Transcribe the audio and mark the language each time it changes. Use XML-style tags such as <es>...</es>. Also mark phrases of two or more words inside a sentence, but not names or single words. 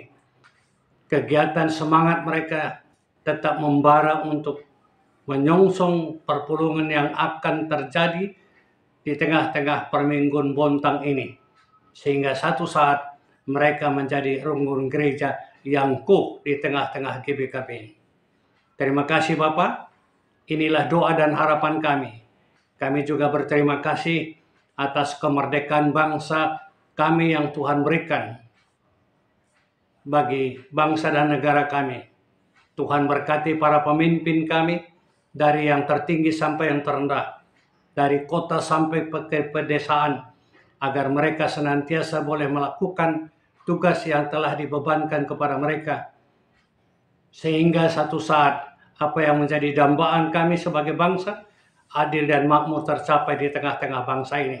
<id>Kegiatan semangat mereka tetap membara untuk menyongsong perpulungan yang akan terjadi di tengah-tengah Perminggun Bontang ini, sehingga satu saat mereka menjadi runggun gereja yang kokoh di tengah-tengah GBKP. Terima kasih Bapak, inilah doa dan harapan kami. Kami juga berterima kasih atas kemerdekaan bangsa kami yang Tuhan berikan bagi bangsa dan negara kami. Tuhan berkati para pemimpin kami, dari yang tertinggi sampai yang terendah, dari kota sampai ke pedesaan, agar mereka senantiasa boleh melakukan tugas yang telah dibebankan kepada mereka, sehingga satu saat apa yang menjadi dambaan kami sebagai bangsa, adil dan makmur tercapai di tengah-tengah bangsa ini.</id>